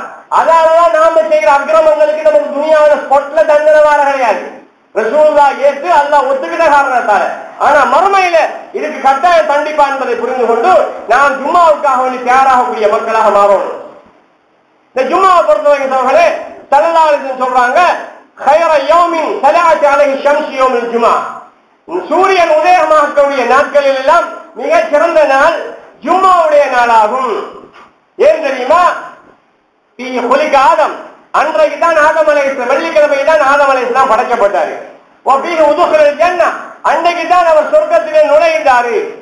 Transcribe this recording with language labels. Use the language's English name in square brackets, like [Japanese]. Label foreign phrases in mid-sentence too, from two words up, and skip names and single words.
[Tamil] அதனாலதான் நாம செய்கிற அக்கிரமங்களுக்கு நமக்கு துனியாவில் ஸ்பாட்ல தண்டனை வர கிடையாது. ரசூலுல்லாஹ் ஏற்று அல்லாஹ் ஒத்துக்கிட்ட காரணத்தால. ஆனா மறுமையில இதுக்கு கட்டாய தண்டிப்பா என்பதை புரிந்து கொண்டு நாம் ஜும்மாவுக்காக வேண்டி தயாராகக்கூடிய மக்களாக மாறணும். இந்த ஜும்மாவை பொறுத்தவரைக்கும் [Arabic] صلى الله عليه وسلم [Tamil] சொல்றாங்க, [Arabic] خير يوم طلعت عليه الشمس يوم الجمعة. [Tamil] சூரியன் உதயமாகக்கூடிய நாட்களில் எல்லாம் மிக சிறந்த நாள் ஜும்மாவுடைய நாளாகும். ஏன் தெரியுமா? ஆதம் அன்றைக்கு தான் ஆதம் அலைஹிஸ்ஸலாம், வெள்ளிக்கிழமை தான் ஆதம் அலைஹிஸ்ஸலாம் படைக்கப்பட்டாரு. அன்றைக்கு தான் அவர் சொர்க்கத்திலே நுழைந்தாரு.